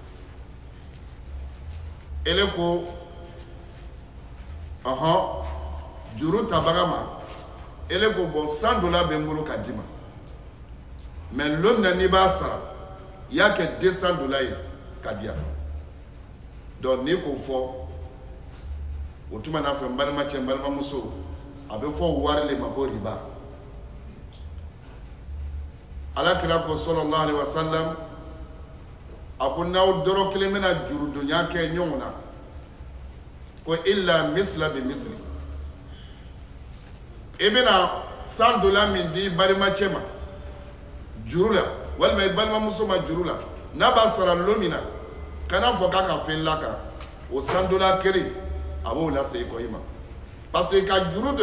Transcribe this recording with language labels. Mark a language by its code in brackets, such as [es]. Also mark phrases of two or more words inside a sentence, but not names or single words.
[bm] ele ko juru tabaga ma ele ko bon san dola bɛ n bolo ka di ma mais don min na n'i b'a sara i y'a kɛ 200 dola ye ka di yan donc n'i k'o fɔ o tuma n'a fɛ n balimacɛ n balimamuso a bɛ fɔ wari le ma ko riba ala kira ko [ar] صلى الله عليه وسلم [bm] a ko n'aw dɔrɔ kelen bɛna jurudonya kɛ ɲɔgɔn na ko [ar] إلا مثلا بمثل [bm] i bɛna san dola min di i balimacɛ ma juru la walima i balimamuso ma juru la n'a b'a sara don min na kana fɔ k'a ka fɛn lakan o san dola kelen a b'o lase i kɔ i ma [fr] parce que [bm] ka juru don